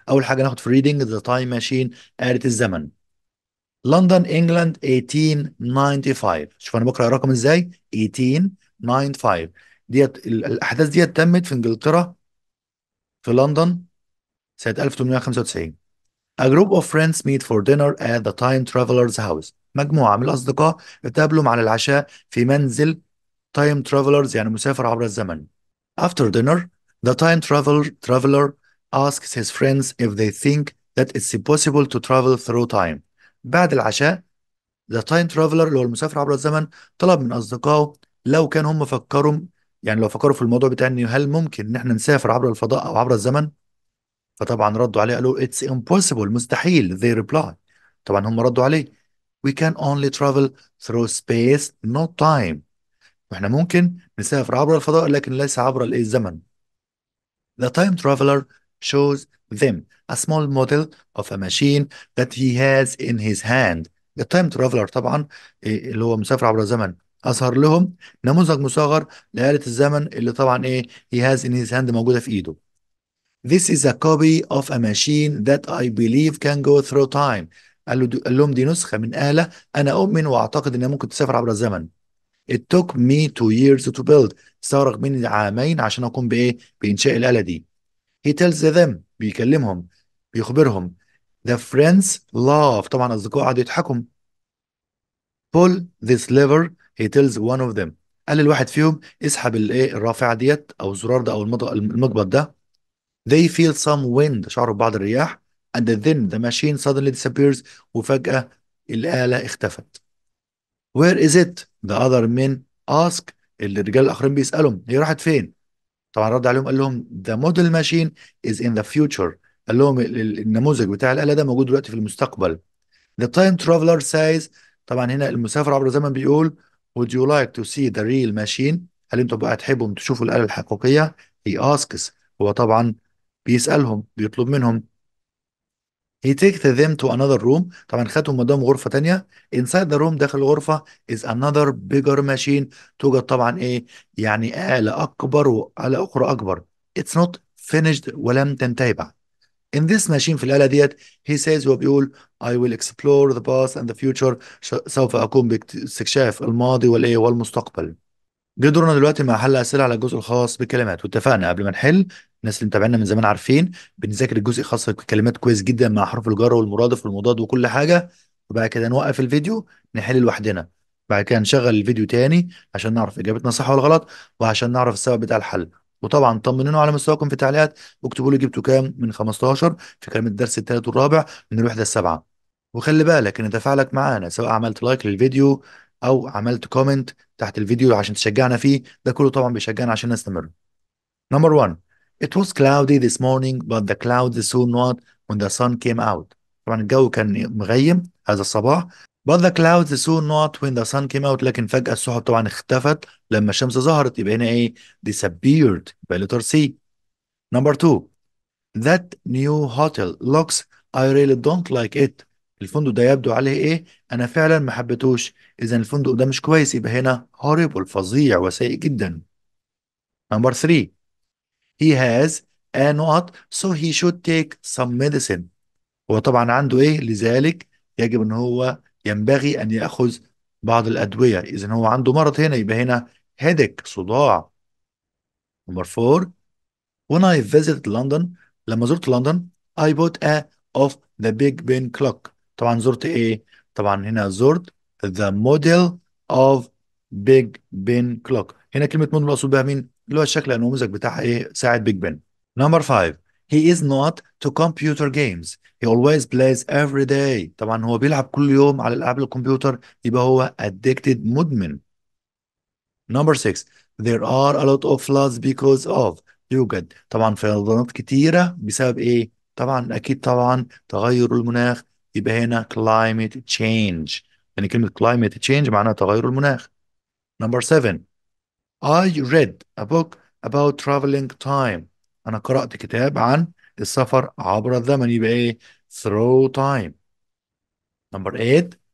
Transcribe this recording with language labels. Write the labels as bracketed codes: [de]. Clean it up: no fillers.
[ar] أول حاجة ناخد في reading the time machine، آلة الزمن. لندن انجلاند 1895. شوف انا بقرا الرقم ازاي، 1895. ديت الاحداث ديت تمت في انجلترا، في لندن سنه 1895. [en] A group of friends meet for dinner at the time traveler's house. [ar] مجموعه من الاصدقاء اتقابلوا على العشاء في منزل time travelers، يعني مسافر عبر الزمن. [en] After dinner, the time traveler asks his friends if they think that it's possible to travel through time. [ar] بعد العشاء ذا تايم ترافلر اللي هو المسافر عبر الزمن طلب من اصدقائه لو كان هم فكروا، يعني لو فكروا في الموضوع بتاع ان هل ممكن ان احنا نسافر عبر الفضاء او عبر الزمن. فطبعا ردوا عليه قالوا [en] it's impossible، [ar] مستحيل. [en] they reply، [ar] طبعا هم ردوا عليه [en] we can only travel through space not time. [ar] واحنا ممكن نسافر عبر الفضاء لكن ليس عبر الايه الزمن. [en] The time traveler shows them a small model of a machine that he has in his hand. [ar] The time traveler طبعا اللي هو مسافر عبر الزمن أظهر لهم نموذج مصغر لآلة الزمن اللي طبعا [en] he has in his hand، [ar] موجودة في إيده. [en] This is a copy of a machine that I believe can go through time. [ar] قال لهم دي نسخة من آلة أنا أؤمن وأعتقد إنها ممكن تسافر عبر الزمن. [en] It took me 2 years to build. [ar] استغرق مني عامين عشان أقوم بإنشاء الآلة دي. [en] He tells them، بيكلمهم، بيخبرهم. [ar] The friends laugh، طبعا أصدقائه قعدوا يضحكوا. [en] Pull this lever، he tells one of them. [ar] قال الواحد فيهم اسحب الرافعة ديت أو الزرار ده أو المقبض ده. [en] They feel some wind، [ar] شعروا ببعض الرياح. [en] And then the machine suddenly disappears، [ar] وفجأة الآلة اختفت. [en] Where is it؟ The other men ask، [ar] الرجال الآخرين بيسألهم هي راحت فين؟ [en] طبعا رد عليهم قال لهم the model machine is in the future. [ar] قال لهم النموذج بتاع الآلة ده موجود دلوقتي في المستقبل. [en] The time traveler says، [ar] طبعا هنا المسافر عبر الزمن بيقول [en] would you like to see the real machine؟ [ar] هل انتوا بقى تحبوا تشوفوا الآلة الحقيقية؟ he asks، هو طبعا بيسألهم، بيطلب منهم. [en] he takes them to another room، [ar] طبعا خدهم وداهم غرفة تانية. [en] inside the room، [ar] داخل الغرفة [en] is another bigger machine، [ar] توجد طبعا يعني آلة أكبر وآلة أخرى أكبر. [en] it's not finished، [ar] ولم تنتهي بعد. [en] in this machine، في الآلة ديت he says، هو بيقول I will explore the past and the future، [ar] سوف أقوم باستكشاف الماضي والمستقبل. جه دورنا دلوقتي مع حل أسئلة على الجزء الخاص بالكلمات. واتفقنا قبل ما نحل، الناس اللي متابعينا من زمان عارفين بنذاكر الجزء الخاص بالكلمات كويس جدا مع حروف الجر والمرادف والمضاد وكل حاجة. وبعد كده نوقف الفيديو نحل لوحدنا. بعد كده نشغل الفيديو تاني عشان نعرف إجابتنا صح ولا غلط، وعشان نعرف السبب بتاع الحل. وطبعا طمنونوا على مستواكم في التعليقات، واكتبوا لي جبتوا كام من 15 في كلمة الدرس الثالث والرابع من الوحدة السابعة. وخلي بالك ان تفاعلك معانا سواء عملت لايك للفيديو او عملت كومنت تحت الفيديو عشان تشجعنا فيه، ده كله طبعا بيشجعنا عشان نستمر. [en] Number one: It was cloudy this morning but the clouds soon what when the sun came out. [ar] طبعا الجو كان مغيم هذا الصباح. [en] But the clouds soon not when the sun came out، [ar] لكن فجأة السحب طبعا اختفت لما الشمس ظهرت. يبقى هنا disappeared، يبقى letter C. [en] Number two: That new hotel looks I really don't like it. [ar] الفندق ده يبدو عليه انا فعلا ما حبيتهوش. اذا الفندق ده مش كويس، يبقى هنا horrible، فظيع وسيء جدا. [en] Number three: He has a نقط so he should take some medicine. [ar] هو طبعا عنده لذلك يجب ان هو ينبغي ان يأخذ بعض الأدوية. اذا هو عنده مرض هنا، يبقى هنا headache، صداع. [en] Number four: When I visited London، [ar] لما زرت لندن [en] I bought a of the Big Ben clock. [ar] طبعا زرت طبعا هنا زرت [en] the model of Big Ben clock. [ar] هنا كلمة موديل مقصود بها مين؟ اللي هو الشكل النموذج بتاع ساعة بيج بن. [en] Number five: He is not to computer games. He always plays every day. [ar] طبعا هو بيلعب كل يوم على الألعاب الكمبيوتر، يبقى هو addicted، مدمن. [en] Number 6: There are a lot of floods because of. [ar] يوجد طبعا فيضانات كتيرة بسبب طبعا أكيد طبعا تغير المناخ. يبقى هنا climate change، يعني كلمة climate change معناها تغير المناخ. [en] Number 7: I read a book about traveling time. [ar] أنا قرأت كتاب عن السفر عبر الزمن. يبقى [en] through time. [ar] Number 8: